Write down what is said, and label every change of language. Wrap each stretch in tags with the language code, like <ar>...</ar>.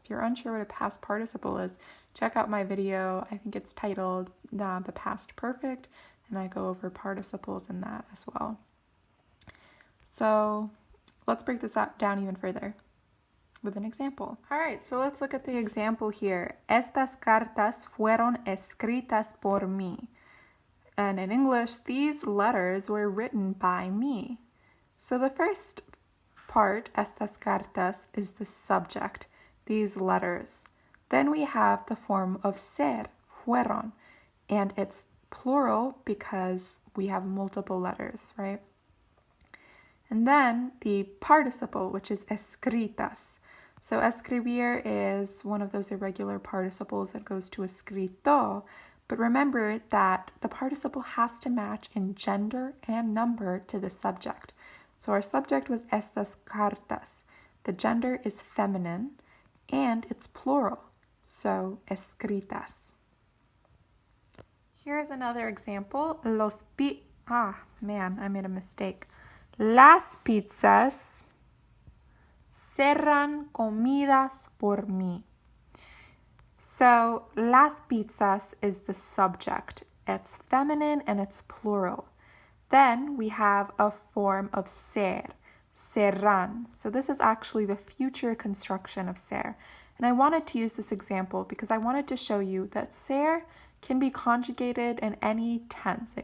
<en>If you're unsure what a past participle is, check out my video. I think it's titled The Past Perfect, and I go over participles in that as well. So let's break this down even further with an example. All right, so let's look at the example here.</en> <es>Estas cartas fueron escritas por mí.</es> <en>And in English, these letters were written by me. So the first part, estas cartas, is the subject, these letters. Then we have the form of ser, fueron, and it's plural because we have multiple letters, right? And then the participle, which is escritas. So escribir is one of those irregular participles that goes to escrito, but remember that the participle has to match in gender and number to the subject. So our subject was estas cartas. The gender is feminine and it's plural, so escritas. Here's another example. I made a mistake.</en> <es>Las pizzas serán comidas por mí.</es> <en>So las pizzas is the subject. It's feminine and it's plural. Then we have a form of ser, serán. So this is actually the future construction of ser. And I wanted to use this example because I wanted to show you that ser can be conjugated in any tense.</en>